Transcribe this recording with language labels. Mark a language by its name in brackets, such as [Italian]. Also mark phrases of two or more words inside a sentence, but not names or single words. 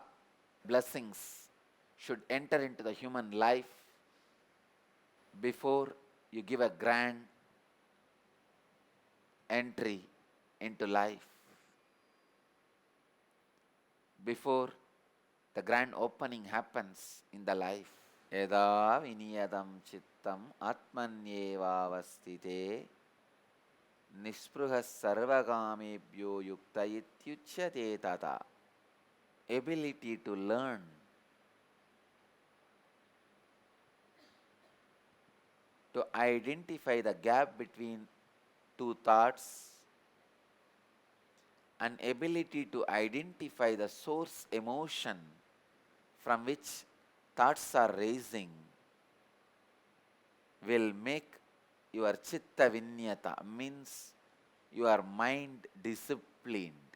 [English] Blessings should enter into the human life before you give a grand entry into life, before the grand opening happens in the life. [Sanskrit] Yada viniyadam chittam atmanyevavastite nispruha sarvagamebhyo yukta ityuchyate tata. [English] Ability to learn, to identify the gap between two thoughts, an ability to identify the source emotion from which thoughts are raising will make your [Sanskrit] chitta vinyata, [English] means your mind disciplined.